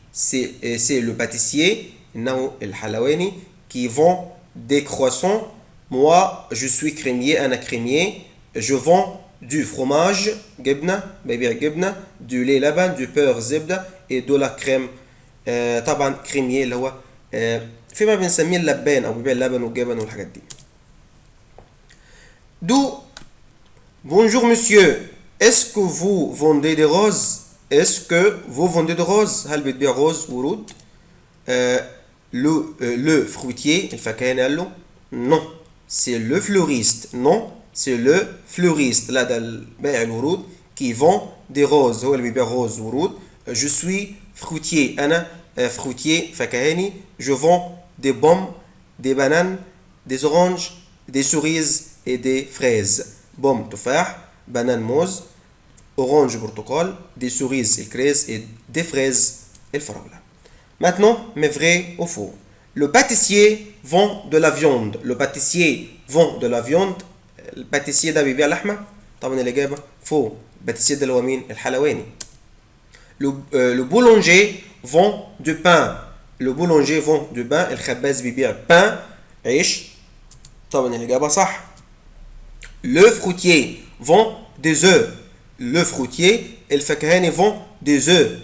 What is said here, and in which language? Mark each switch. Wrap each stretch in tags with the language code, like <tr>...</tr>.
<fr>C'est le pâtissier</fr> <ar>نو الحلواني</ar> <fr>qui vend des croissants. Moi je suis crémier,</fr> <ar>أنا</ar> <fr>crémier. Je vends du fromage جبنة,</fr> <ar>ببيع جبنة,</ar> <fr>du lait لبن, du beurre زبدة et de la crème.</fr> <ar>طبعا crémier اللي هو فيما بنسميه اللبان أو بيبيع اللبن والجبن والحاجات دي.</ar> <fr>D'où? Bonjour monsieur, est-ce que vous vendez des roses? Est-ce que vous vendez des roses?</fr> <ar>هل بتبيع روز ورود؟ le fruitier الفكهاني قال له</ar> <fr>non c'est le fleuriste. non c'est le fleuriste.</fr> <ar>لا ده بائع الورود</ar> <fr>qui vend des roses.</fr> <ar>هو اللي بيبيع روز ورود.</ar> <fr>je suis fruitier.</fr> <ar>أنا fruitier فكهاني.</ar> <fr>je vends des pommes, des bananes, des oranges, des cerises et des fraises. Pomme تفاح, banane موز, orange برتقال, des cerises الكريز et des fraises الفراولة. Maintenant, mais vrai ou faux? Le pâtissier vend de la viande. Le pâtissier vend de la viande.</fr> <ar>الباتيسير ده بيبيع لحمة؟ طبعا الإجابة faux. الباتيسير ده اللي هو مين؟ الحلواني.</ar> <fr>Le boulanger vend du pain. Le boulanger vend du pain.</fr> <ar>الخباز بيبيع pain عيش. طبعا الإجابة صح.</ar> <fr>Le fruitier vend des œufs. Le fruitier الفكهاني vend des œufs.</fr>